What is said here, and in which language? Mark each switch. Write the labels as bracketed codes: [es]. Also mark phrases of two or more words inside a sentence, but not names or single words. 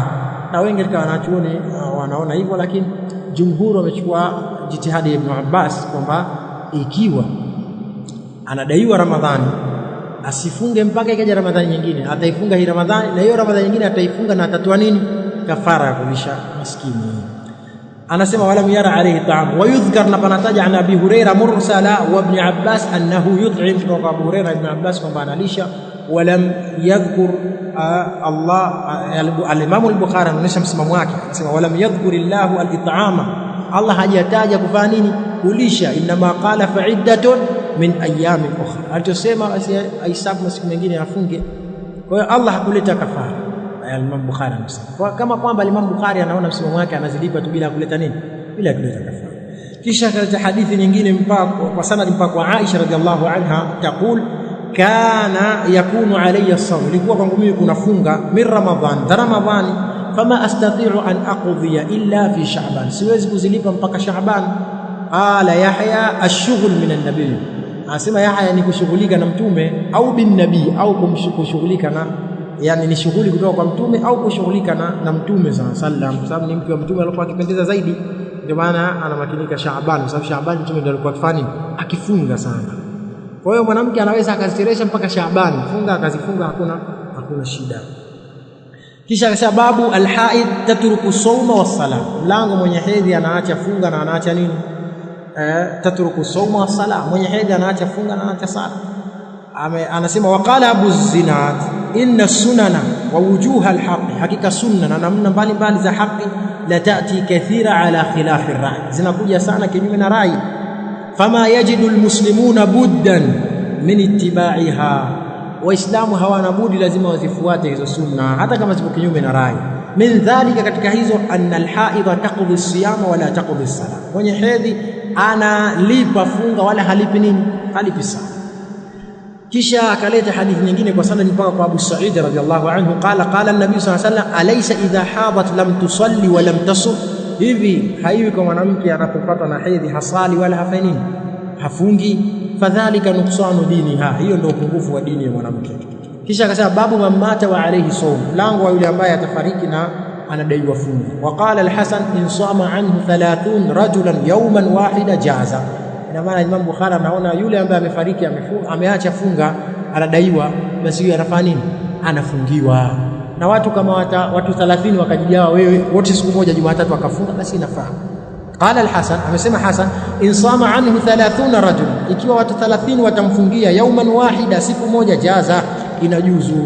[sw] Na wengi katika wanachuoni wanaona hivyo, lakini jumhur wamechukua jitihadi ya Ibn Abbas kwamba ikiwa anadaiwa Ramadhani asifunge mpaka ikaja Ramadhani nyingine, ataifunga hii Ramadhani na hiyo Ramadhani nyingine ataifunga, na atatoa nini? Kafara ya kulisha maskini. Anasema [ar] ولم ير عليه طعام ويذكر, [sw] na panataja [ar] عن أبي هريرة مرسلا وابن عباس أنه يطعم, [sw] kutoka Abu Hurairah Ibn Abbas kwamba analisha. [ar] ولم يذكر الإمام البخاري [sw] anaonyesha msimamo wake, anasema [ar] ولم يذكر الله الإطعام, [sw] Allah hajataja kufanya nini? Kulisha. [ar] إنما قال فعدة من أيام أخر, [sw] alitosema aisabu masiku mengine afunge. Kwa hiyo Allah hakuleta kafara. Imam Bukhari anasema kwa kama kwamba Imam Bukhari anaona msimamo wake anazilipa tu bila kuleta nini? Bila kuleta kafara. Kisha kaleta hadithi nyingine mpaka kwa sanad mpaka kwa Aisha radhiallahu anha, [ar] تقول كان يكون علي الصوم, [sw] ilikuwa kwangu mimi kunafunga [ar] من رمضان, [sw] Ramadhani, [ar] فما أستطيع أن أقضي إلا في شعبان, [sw] siwezi kuzilipa mpaka Sha'ban. [ar] قال يحيى الشغل من النبي, [sw] asema Yahya ni kushughulika na mtume, au bin nabii, au kushughulika na, yani ni shughuli kutoka kwa mtume au kushughulika na mtume [ar] صلى الله عليه وسلم, [sw] kwa sababu ni mtu wa mtume alikuwa akipendeza zaidi, ndio maana anamakinika Shaaban, kwa sababu Shaaban mtume ndio alikuwa akifanya akifunga sana. Kwa hiyo mwanamke anaweza akazicheresha mpaka Shaaban, funga akazifunga, hakuna shida. Kisha sababu [ar] الحائض تترك الصوم والصلاة, [sw] mlango mwenye hedhi anaacha funga na anaacha nini? [ar] تترك الصوم والصلاة, [sw] mwenye hedhi anaacha funga na anaacha sala. [ar] Anasema وقال أبو الزناد إن السنن ووجوه الحق, [sw] hakika sunna na namna mbalimbali za haki, [ar] لتأتي كثيرا على خلاف الرأي, [sw] zinakuja sana kinyume na rai. [ar] فما يجد المسلمون بدا من اتباعها, [sw] waislamu hawana budi, lazima wazifuate hizo sunna hata kama zipo kinyume na rai. [ar] من ذلك, [sw] katika hizo, [ar] أن الحائض تقضي الصيام ولا تقضي الصلاة, [sw] mwenye hedhi analipa funga wala halipi nini? Halipi sala. Kisha akaleta hadithi nyingine kwa sanad mpaka kwa Abu Sa'id [ar] رضي الله عنه, قال النبي صلى الله عليه وسلم أليس إذا حاضت لم تصل ولم تصم, [sw] hivi haiwi kwa mwanamke anapopata na hedhi hasali wala hafanyi nini? Hafungi. [ar] فذلك نقصان دينها, [sw] hiyo ndio upungufu wa dini ya mwanamke. Kisha akasema [ar] باب من مات وعليه صوم, [sw] mlango wa yule ambaye atafariki na anadaiwa funga. [ar] وقال الحسن إن صام عنه 30 رجلا يوما واحدا جاز, [sw] ina maana Imam Bukhari anaona yule ambaye amefariki ameacha funga anadaiwa, basi yeye anafanya nini? Anafungiwa. Na watu kama watu 30 wakajijawa wewe wote siku moja Jumatatu wakafunga, basi inafaa. [ar] قال الحسن, [sw] amesema Hasan, [ar] إن صام عنه 30 رجل, [sw] ikiwa watu 30 watamfungia [ar] يوما واحدا, [sw] siku moja, jaza, inajuzu.